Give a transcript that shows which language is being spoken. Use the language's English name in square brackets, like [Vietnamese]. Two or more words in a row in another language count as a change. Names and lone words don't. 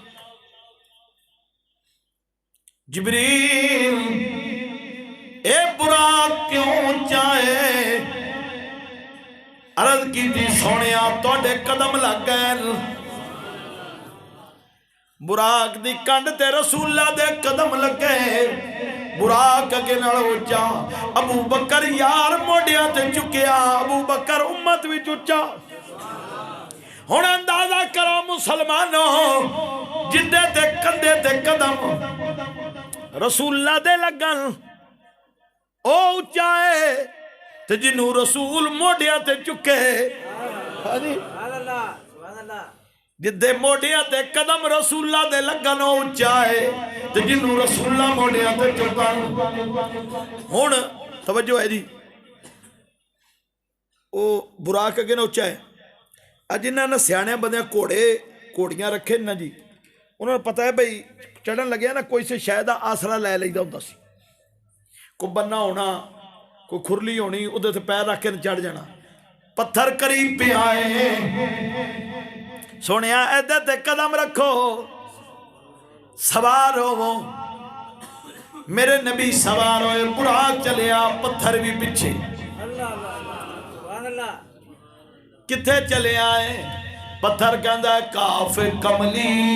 [Punjabi] جبریل اے براق کیوں اچا ہے عرض کی تھی سونیا توڑے قدم لگ گئے براق دی کنڈ تے رسول اللہ دے قدم لگے براق اگے نال اچا ابو بکر یار موڈیاں تے چکیا ابو بکر امت وچ اچا ہن اندازہ کرو مسلمانوں جدے تے کندے تے قدم رسول اللہ دے لگن او اچا ہے تے جنوں رسول موڈیاں تے چکے جدے موڈیاں تے قدم رسول اللہ دے لگن او اچا ہے تے جنوں رسول اللہ موڈیاں تے چکن ہن توجہ ہے جی او براق اگے نہ اچا ہے اج انہاں نے سیانے بندے کوڑیاں رکھے نا جی انہوں نے پتہ ہے بھئی چڑھن لگیا نا کوئی سے شاید آسرا لے لیدا ہوندا سی کوئی بننا ہونا کوئی کھرلی ہونی ادھر سے پیر رکھ کے چڑھ جانا پتھر قریب پہ آئے سونیا ادھر تے قدم رکھو سوار ہو میرے نبی سوار ہوئے براق چلیا پتھر بھی پیچھے کتھے چلے آئے پتھر کہندا ہے کاف کملی